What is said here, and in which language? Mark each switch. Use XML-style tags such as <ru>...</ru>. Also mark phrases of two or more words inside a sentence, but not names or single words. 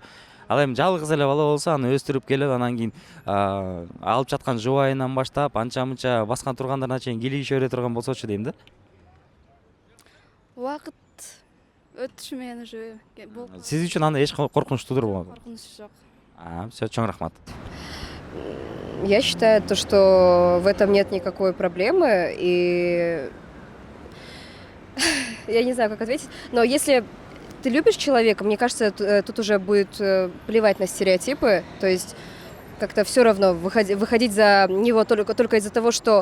<ky>Ал эми жалгыз эле бала болсо, аны өстүрүп келип, анан кийин алып жаткан жубайынан баштап, анча-мынча баскан тургандарына чейин кийлигише бере турган болсочу дейм да. Убакыт өтүшү менен уже болуп. Сиз үчүн анда эч коркунуч тудурбаган. Коркунуч жок. Все, чоң рахмат.</ky> <ru>Я считаю, то, что в этом нет никакой проблемы, и я не знаю, как ответить, но если ты любишь человека, мне кажется, тут уже будет плевать на стереотипы, то есть как-то все равно выходить за него только из-за того, что...</ru>